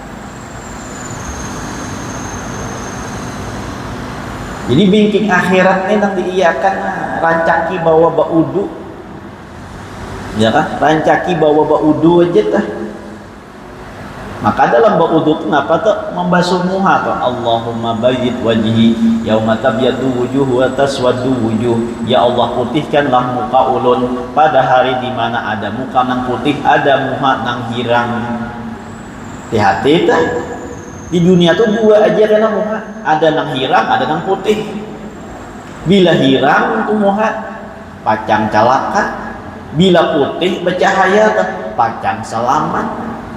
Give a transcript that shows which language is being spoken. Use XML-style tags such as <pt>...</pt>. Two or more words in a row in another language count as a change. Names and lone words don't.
<bjn>Jadi bingking akhirat ini nang diiyakan rancaki bawa baudu, ya kan? Rancaki bawa baudu aja tah. Maka dalam baudu itu kenapa tuh membasuh muha tuh</bjn> <ar>اللهم بيض وجهي يوم تبيض وجوه وتسود وجوه.</ar> <bjn>Ya Allah putihkanlah muka ulun pada hari di mana ada muka nang putih, ada muka nang hirang. Hati-hati tah. Di dunia tuh dua aja kan muha, ada nang hirang, ada nang putih. Bila hirang tuh muha pacang calaka, bila putih bercahaya tuh pacang selamat.</bjn>